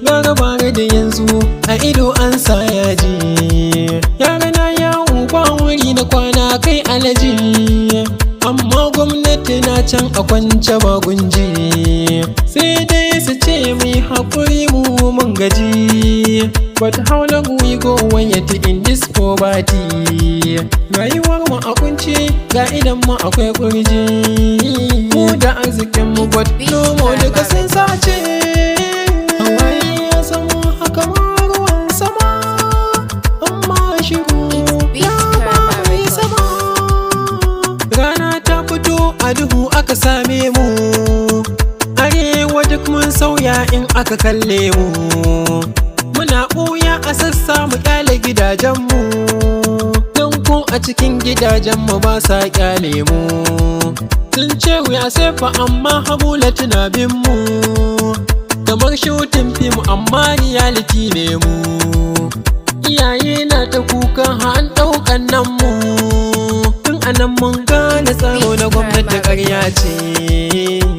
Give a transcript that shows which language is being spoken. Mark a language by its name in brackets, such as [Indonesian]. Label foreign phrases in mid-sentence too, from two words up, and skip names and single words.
[Hausa] Gara bara da yanzu, a ido an sa yaji. Yara na yawo ba wuri na kwana kai alaji. Amma gwamnati na can a kwance ba gunji. Sai dai su ce mu yi haƙuri mu mun gaji. [English] But how long we go when yet in this poverty? [Hausa] Rayuwar mu a kunci, ga idan mu akwai kurji. Mu da arzikin mu, [English] but no more [Hausa] duka sun sace. Hawaye ya zama haka ma ruwan sama, amma shiru ya mamaye sama. Rana ta fito a duhu aka same mu, arewa duk mun sauya in aka kalle mu. Muna ɓuya a sassa mu ƙyale gidajenmu, don ko a cikin gidajenmu ba sa ƙyale mu. Sun ce [English] we are safe [Hausa] amma Hamula tana bin mu, kamar [English] shooting film [Hausa] amma reality ne mu. Iyaye na ta kuka har an ɗaukan nan mu, tun a nan mun gane tsaro na gwamnati ƙarya ce.